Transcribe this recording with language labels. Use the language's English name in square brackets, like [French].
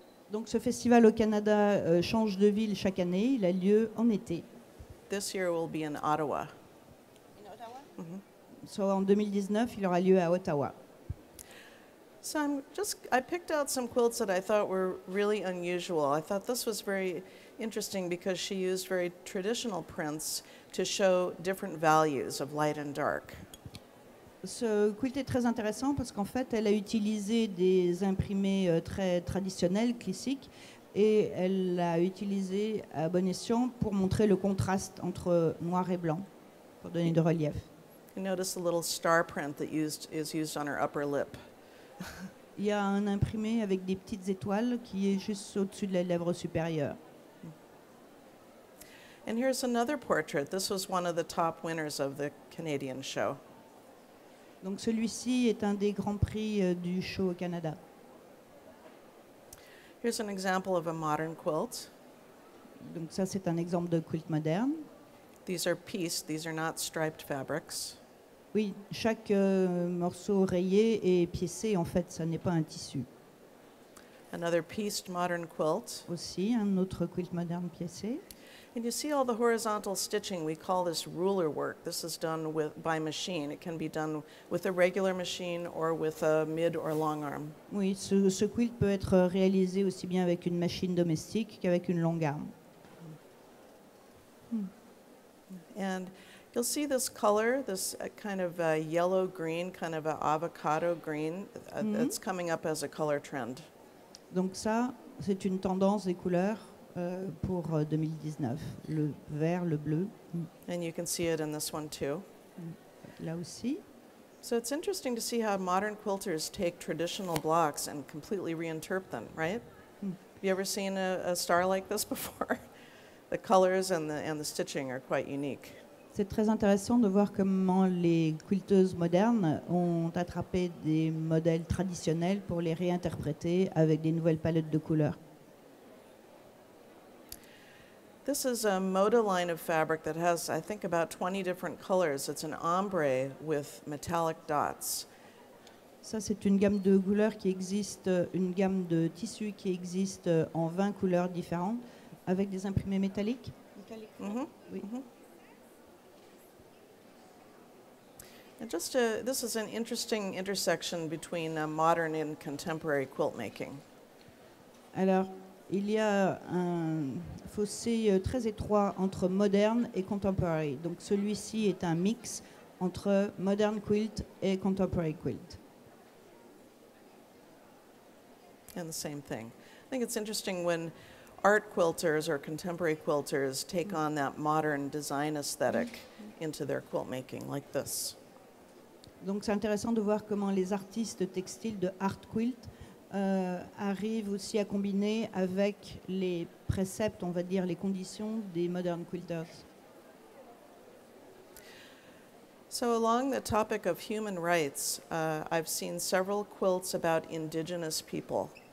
[French] Donc ce festival au Canada change de ville chaque année, il a lieu en été. [English] This year will be in Ottawa. [French] So, en 2019, il aura lieu à Ottawa. [English] So I picked out some quilts that I thought were really unusual. I thought this was very interesting because she used very traditional prints to show different values of light and dark. [French] Ce quilt est très intéressant parce qu'en fait, elle a utilisé des imprimés très traditionnels, classiques, et elle l'a utilisé à bon escient pour montrer le contraste entre noir et blanc, pour donner du relief. [English] You notice the little star print that is used on her upper lip. [French] Il y a un imprimé avec des petites étoiles qui est juste au-dessus de la lèvre supérieure. [English] And here's another portrait. This was one of the top winners of the Canadian show. [French] Donc celui-ci est un des grands prix du show au Canada. [English] Here's an example of a modern quilt. [French] Donc ça, c'est un exemple de quilt moderne. [English] These are pieced. These are not striped fabrics. [French] Oui, chaque morceau rayé est piécé, en fait, ça n'est pas un tissu. [English] Another pieced modern quilt. [French] Aussi, un autre quilt moderne piécé. [English] And you see all the horizontal stitching. We call this ruler work. This is done by machine. It can be done with a regular machine or with a mid or long arm. [French] Oui, ce quilt peut être réalisé aussi bien avec une machine domestique qu'avec une longue arme. [English] And you'll see this color, this kind of yellow-green, kind of an avocado green, that's coming up as a color trend. [French] Donc ça, c'est une tendance des couleurs pour 2019. Le vert, le bleu. [English] And you can see it in this one too. [French] Là aussi. [English] So it's interesting to see how modern quilters take traditional blocks and completely reinterpret them, right? Have you ever seen a star like this before? The colors and the stitching are quite unique. [French] C'est très intéressant de voir comment les quilteuses modernes ont attrapé des modèles traditionnels pour les réinterpréter avec des nouvelles palettes de couleurs. [English] This is a moda line of fabric that has, I think, about 20 different colors. It's an ombre with metallic dots. [French] Ça, c'est une gamme de couleurs qui existe, une gamme de tissus qui existe en 20 couleurs différentes avec des imprimés métalliques. Oui. [English] And this is an interesting intersection between modern and contemporary quilt making. [French] Alors, il y a un fossé très étroit entre moderne et contemporary. Donc celui-ci est un mix entre modern quilt et contemporary quilt. [English] And the same thing. I think it's interesting when art quilters or contemporary quilters take on that modern design aesthetic into their quilt making, like this. [French] Donc c'est intéressant de voir comment les artistes textiles de art quilt arrivent aussi à combiner avec les préceptes, on va dire, les conditions des modern quilters. [English] So along the topic of human rights, I've seen several quilts about indigenous people.